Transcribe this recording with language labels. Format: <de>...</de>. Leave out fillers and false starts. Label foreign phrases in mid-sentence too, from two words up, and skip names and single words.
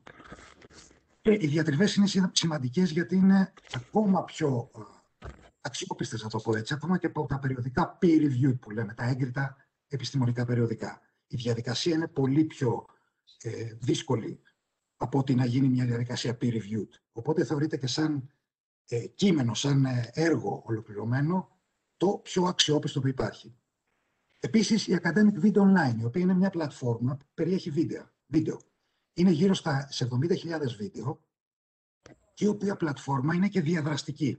<el>Και οι διατριβές είναι σημαντικές γιατί είναι ακόμα πιο αξιόπιστες, να το πω έτσι, ακόμα και από τα περιοδικά</el> <en>peer review</en> <el>που λέμε, τα έγκριτα επιστημονικά περιοδικά. Η διαδικασία είναι πολύ πιο δύσκολη από ότι να γίνει μια διαδικασία peer-reviewed. Οπότε θεωρείται και σαν κείμενο, σαν έργο ολοκληρωμένο, το πιο αξιόπιστο που υπάρχει. Επίσης, η Academic Video Online, η οποία είναι μια πλατφόρμα που περιέχει βίντεο. Είναι γύρω σε 70.000 βίντεο και η οποία πλατφόρμα είναι και διαδραστική.</el>